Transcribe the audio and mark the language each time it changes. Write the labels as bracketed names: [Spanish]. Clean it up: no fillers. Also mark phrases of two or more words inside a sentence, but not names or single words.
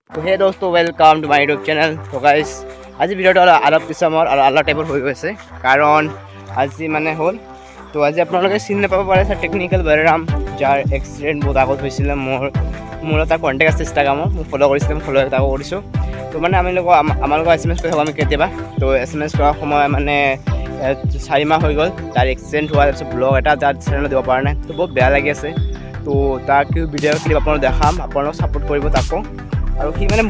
[Hindi] तो हे दोस्तों [English] welcome to my YouTube channel. [Assamese] तो गाइस আজি ভিডিওটো অলপ পিছমৰ আৰু আলাদা টাইপৰ হৈ গৈছে কাৰণ আজি মানে হ'ল তো আজি আপোনালোকে চিনি নাপাব পাৰে স্যাৰ টেকনিক্যাল বালাৰাম যাৰ এক্সিডেণ্ট বহুত আগত হৈছিলে মোৰ এটা কণ্টেক্ট আছে ইনষ্টাগ্ৰামত মোক ফ'ল' কৰিছিলে মই ফ'ল' এটা কৰিছোঁ তো মানে আমাৰ লগত SMS কৰি থাকোঁ আমি কেতিয়াবা তো SMS কৰাৰ সময় মানে 4 মাহ হৈ গ'ল তাৰ এক্সিডেণ্ট হোৱাৰ তাৰপিছত ব্লগ এটা যাৰ চেনেলত দিব পৰা নাই তো বহুত বেয়া লাগি আছে তো তাৰ [English] video clip [Assamese] আপোনালোক দেখাম আপোনালোক ছাপোৰ্ট কৰিব তাকো আৰু সি মানে